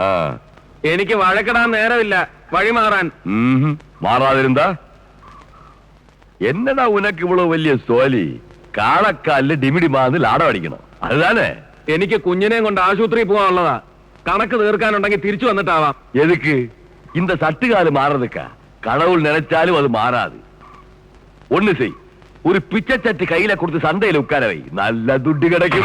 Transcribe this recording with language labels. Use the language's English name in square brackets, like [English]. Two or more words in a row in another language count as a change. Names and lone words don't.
[Malayalam] എനിക്ക് വഴക്കിടാൻ നേരമില്ല. വഴിമാറാൻ. മാറാതിരുന്നാ [Tamil] என்னடா உனக்கு இவ்வளோ [Malayalam] വലിയ സോലി? കാളക്കാലില് ഡിമിഡിമാന്ന് ലാടം അടിക്കണം, അതുതാനേ? എനിക്ക് കുഞ്ഞിനെയും കൊണ്ട് ആശുപത്രിയിൽ പോകാനുള്ളതാ. കണക്ക് തീർക്കാനുണ്ടെങ്കിൽ തിരിച്ചു വന്നിട്ടാവാം. [Tamil] എതുക്ക് இந்த சட்டுக்காலு மாறதுக்கா? கடவுள் நினைச்சாலும் அது மாறாது. ஒண்ணு செய், ஒரு பிச்சைச்சட்டி கையில கொடுத்து சந்தையில உட்கார வை, நல்ல துட்டு கிடைக்கும்.